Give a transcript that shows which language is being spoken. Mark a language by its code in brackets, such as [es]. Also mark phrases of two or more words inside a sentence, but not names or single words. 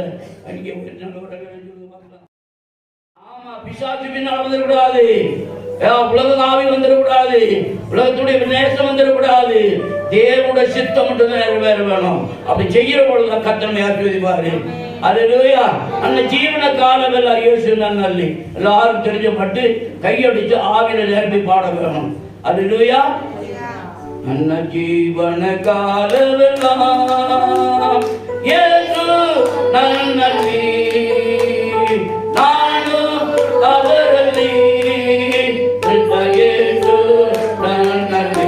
[ta] அங்கே ஆமா, பிசாசு பின்னால் வந்துடக்கூடாது, உலக ஆவி வந்துடக்கூடாது, உலகத்துடைய நேசம் வந்துடக்கூடாது. தேவனுடைய சித்தம் மட்டும் நிறைவேற வேணும். அப்படி செய்யற பொழுது கர்த்தர் ஆசீர்வதிப்பாரு. அல்லேலூயா. அந்த ஜீவன காலமெல்லாம் இயேசு நல்லி எல்லாரும் தெரிஞ்சப்பட்டு கையடிச்சு ஆவியில நிரப்பி பாட வேணும். அல்லேலூயா. [kn] ನನ್ನ ಜೀವನ ಕಾಲವೆಲ್ಲ ಯೇಸು ನನ್ನಲ್ಲಿ, ನಾನು ಅವರಲ್ಲಿ, ಯೇಸು ನನ್ನಲ್ಲಿ.